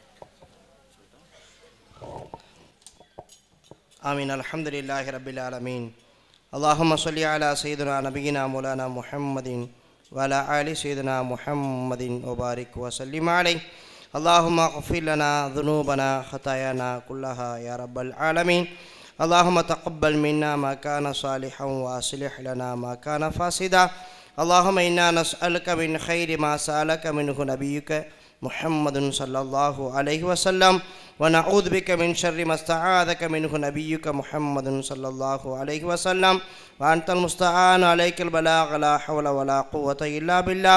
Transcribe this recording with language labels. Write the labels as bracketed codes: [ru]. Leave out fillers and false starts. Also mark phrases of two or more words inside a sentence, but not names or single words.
[ar] ஆமீன். الحمد لله رب العالمين. اللهم صل على سيدنا نبينا مولانا محمد وعلى آل سيدنا محمد وبارك وسلم عليه. اللهم اغفر لنا ذنوبنا خطايانا كلها يا رب العالمين. اللهم تقبل منا ما كان صالحا وأصلح لنا ما كان فاسدا. اللهم إنا نسألك من خير ما سألك منه نبيك محمد صلى الله عليه وسلم ونعوذ بك من شر ما استعاذك منه نبيك محمد صلى الله عليه وسلم وأنت المستعان عليك البلاغ لا حول ولا قوة إلا بالله.